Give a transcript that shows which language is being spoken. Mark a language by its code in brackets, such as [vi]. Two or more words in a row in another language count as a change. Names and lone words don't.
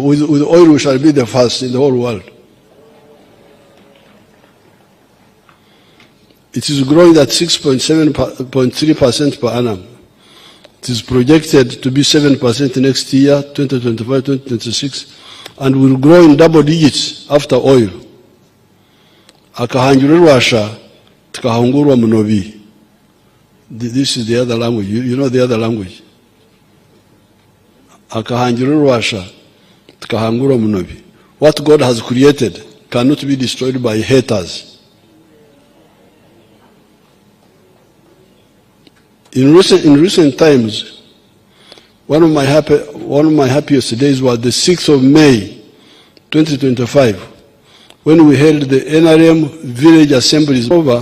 [en] With oil we shall be the first in the whole world. It is growing at 6.3% per annum. It is projected to be 7% next year, 2025, 2026, and will grow in double digits after oil. [nyn] Akahanjururwasha, tukahangurwa munobi. [en] This is the other language. You know the other language. [nyn] Akahanjururwasha, tukahangurwa munobi. [en] What God has created cannot be destroyed by haters. In recent times, one of my happiest days was the 6th of May, 2025, when we held the NRM village assemblies over.